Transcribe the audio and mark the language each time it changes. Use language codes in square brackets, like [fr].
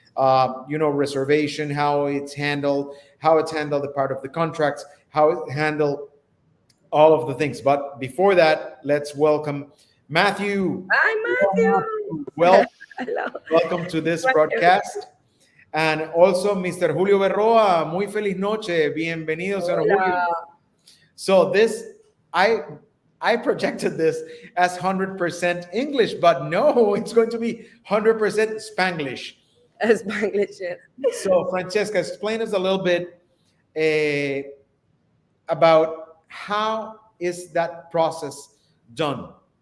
[en] Reservation, how it's handled, the part of the contracts, how it handled all of the things. But before that, let's welcome Matthew. Hi, Matthew. Well, Hello. welcome to this broadcast. And also Mr. [es] Julio Berroa, muy feliz noche, bienvenido, señor Julio. Hola. [en] So this, I projected this as 100% English, but no, it's going to be 100% Spanglish. Spanglish, yes. So Francesca, explain us a little bit about how is that process done?